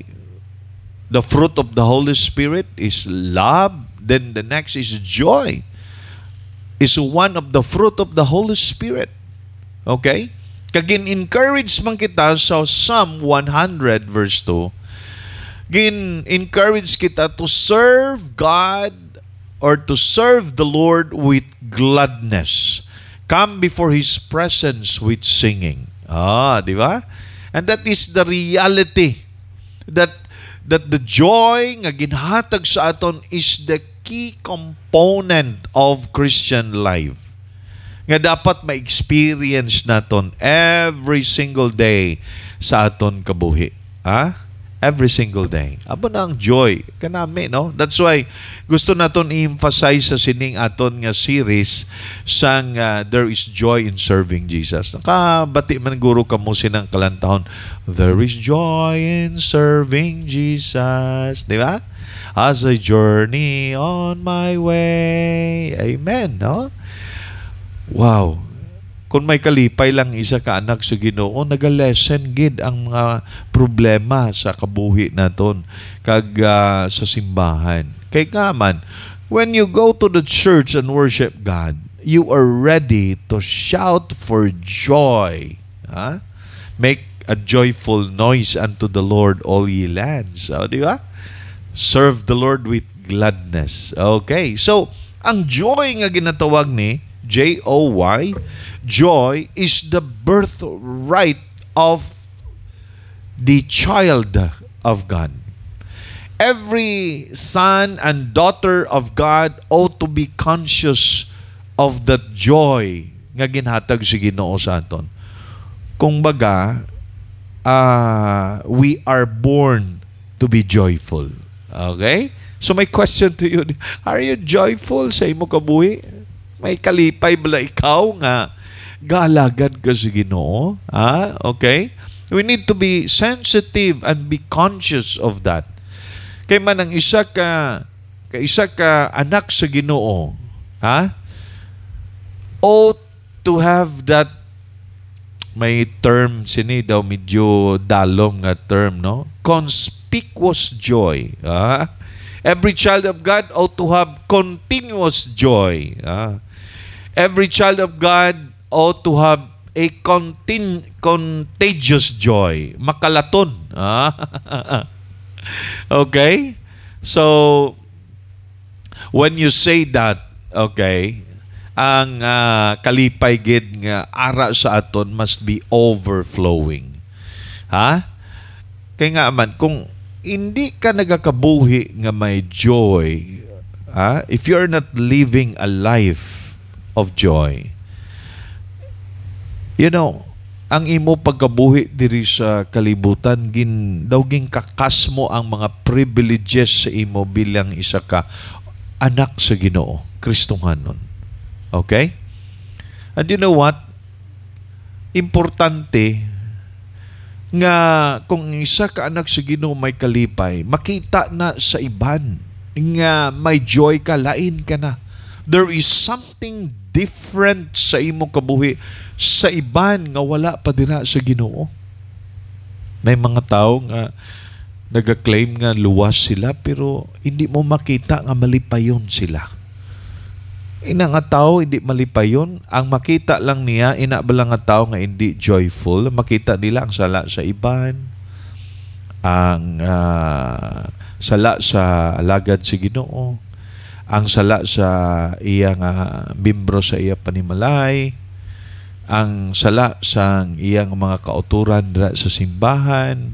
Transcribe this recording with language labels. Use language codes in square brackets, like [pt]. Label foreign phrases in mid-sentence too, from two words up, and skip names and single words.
[en] The fruit of the Holy Spirit is love. Then the next is joy. Is one of the fruit of the Holy Spirit. Okay? [hil] Kagin-encourage man kita sa Psalm 100 verse 2. Gin-encourage kita [en] to serve God or to serve the Lord with gladness. Come before His presence with singing. [hil] Di ba? [en] And that is the reality. That the joy [hil] nga ginhatag sa aton [en] is the key component of Christian life. [hil] Nga dapat ma-experience naton [en] every single day [hil] sa aton kabuhi. [en] Every single day. [hil] Aba na ang joy kanami, no? [en] That's why [hil] gusto naton i-emphasize sa sining aton nga series sang There is Joy in Serving Jesus. Nakabati man guro kamo sinang kalantahon, [en] There is joy in serving Jesus. [hil] Di ba? [en] As I journey on my way. Amen, no? Wow. [hil] Kung may kalipay lang isa ka anak sa Ginoo, naga-lessen gid ang mga problema sa kabuhi naton kag sa simbahan. Kay kaman, [en] when you go to the church and worship God, you are ready to shout for joy. Make a joyful noise unto the Lord, all ye lands. [hil] Di ba? [en] Serve the Lord with gladness. Okay. So, [hil] ang joy nga ginatawag ni J-O-Y, [en] joy is the birthright of the child of God. Every son and daughter of God ought to be conscious of that joy [hil] nga ginhatag si Ginoo sa aton. Kung baga, [en] we are born to be joyful. Okay? So my question to you, are you joyful [hil] sa imo kabuhi? May kalipay bala ikaw nga galagad ka sa Ginoo? [en] Okay? We need to be sensitive and be conscious of that. [hil] Kay man ang isa ka anak sa Ginoo, [en] ought to have that, [hil] may term sini daw medyo dalom nga term, no? [en] Conspicuous joy. Every child of God ought to have continuous joy. Every child of God ought to have a contagious joy. [hil] Makalaton. Okay? [en] So, when you say that, [hil] okay, ang kalipay gid nga ara sa aton [en] must be overflowing. [hil] Kaya nga man, kung hindi ka nagakabuhi nga may joy, [en] if you're not living a life of joy, you know, [hil] ang imo pagkabuhi diri sa kalibutan gin kakas mo ang mga privileges sa imo bilang isa ka anak sa Ginoo, Kristohanon. [en] Okay? And you know what? [hil] Importante nga kung isa ka anak sa Ginoo may kalipay, makita na sa iban nga may joy ka, lain ka na. [en] There is something different [hil] sa imo kabuhi sa iban nga wala pa dira sa Ginoo. May mga tao nga nag-claim nga luwas sila pero hindi mo makita nga malipayon sila. Ina nga tao hindi malipayon, ang makita lang niya ina ba lang nga tao nga hindi joyful, makita nila ang sala sa iban, ang sala sa alagad si Ginoo, ang sala sa iya nga membro sa iya panimalay, ang sala sang iyang mga kauturan dira sa simbahan.